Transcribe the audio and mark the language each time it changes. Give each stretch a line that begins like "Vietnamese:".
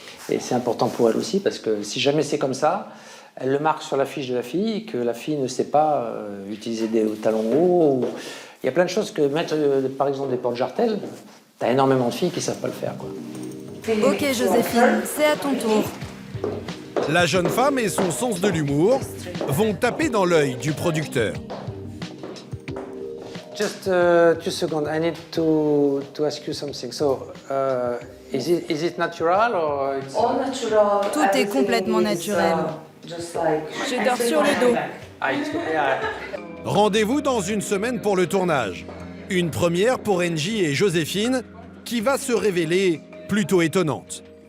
French: Et c'est important pour elles aussi, parce que si jamais c'est comme ça, elles le marquent sur la fiche de la fille, que la fille ne sait pas utiliser des talons hauts. Il y a plein de choses que mettre, par exemple, des porte-jartelles, t'as énormément de filles qui ne savent pas le faire, quoi. Ok, Joséphine, c'est à ton tour. La jeune femme et son sens de l'humour vont taper dans l'œil du producteur.
English: Just 2 seconds. I need to ask you something. So, is it natural or it's...
French: Tout est complètement naturel. Je dors sur le dos. Rendez-vous dans 1 semaine pour le tournage. Une première pour Angie et Joséphine qui va se révéler plutôt étonnante.